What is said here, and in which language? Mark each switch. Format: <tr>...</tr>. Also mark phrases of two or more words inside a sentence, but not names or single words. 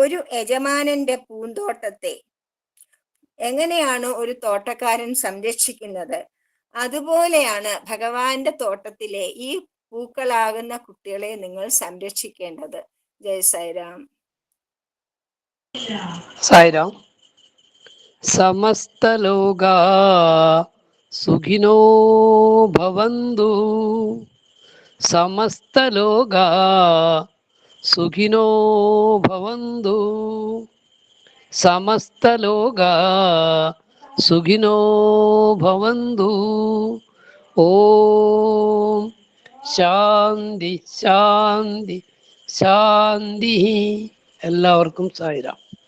<ml>ഒരു യജമാനന്റെ പൂന്തോട്ടത്തെ എങ്ങനെയാണ് ഒരു തോട്ടക്കാരൻ സംരക്ഷിക്കുന്നത്, അതുപോലെയാണ് ഭഗവാന്റെ തോട്ടത്തിലെ ഈ പൂക്കളാകുന്ന കുട്ടികളെ നിങ്ങൾ സംരക്ഷിക്കേണ്ടത്. ജയ് സായിരാം.</ml> <sa>സായിരാം. സമസ്തലോകാ സുഖിനോ ഭവന്തു. സമസ്തലോകാ സുഖിനോ ഭവന്തു. സമസ്തലോകാ സുഖിനോ ഭവന്തു. ഓം ശാന്തി ശാന്തി ശാന്തി.</sa> <ml>എല്ലാവർക്കും സായിരാം.</ml>